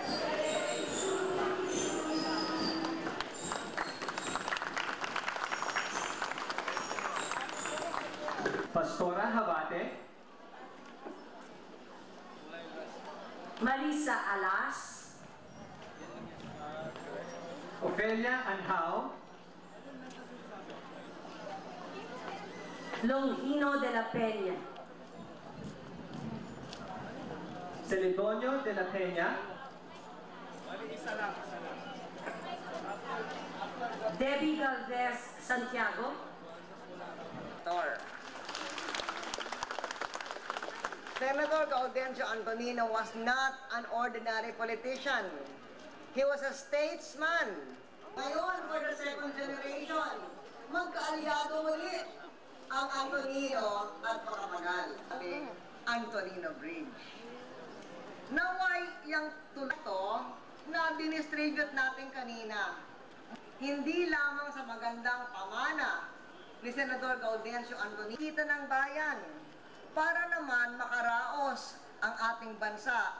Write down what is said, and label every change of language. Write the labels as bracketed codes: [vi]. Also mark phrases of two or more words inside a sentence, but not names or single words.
[en] Pastora Habate, Marisa Alas, Ofelia Anhao, Longino de la Peña, Celedonio de la Peña, Debbie Galvez Santiago, Senator Gaudencio Antonino was not an ordinary politician. He was a statesman. Ngayon, for the second generation, [tl] magkaalyado ulit ang Antonino at Pacamagal. Antonino Bridge. Naway yung tulad to na dinistribute natin kanina, hindi lamang sa magandang pamana ni Senador Gaudencio Antonino, kita ng bayan, para naman makaraos ang ating bansa.